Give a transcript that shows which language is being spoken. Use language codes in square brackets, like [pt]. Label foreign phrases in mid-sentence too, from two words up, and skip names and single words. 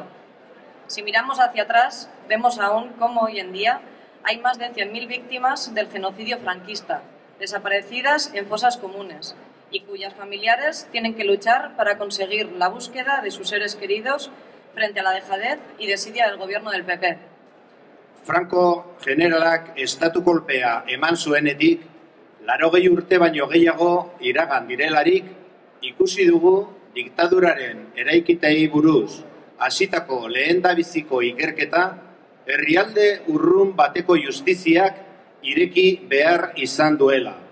[es] Si miramos hacia atrás, vemos aún cómo hoy en día hay más de 100.000 víctimas del genocidio franquista, desaparecidas en fosas comunes, y cuyas familiares tienen que luchar para conseguir la búsqueda de sus seres queridos frente a la dejadez y desidia del gobierno del PP. [eu] Franco generalak estatukolpea eman zuenetik, 80 urte baino gehiago iragan direlarik, ikusi dugu diktaduraren eraikitei buruz hasitako lehendabiziko ikerketa herrialde urrun bateko justiziak ireki behar izan duela.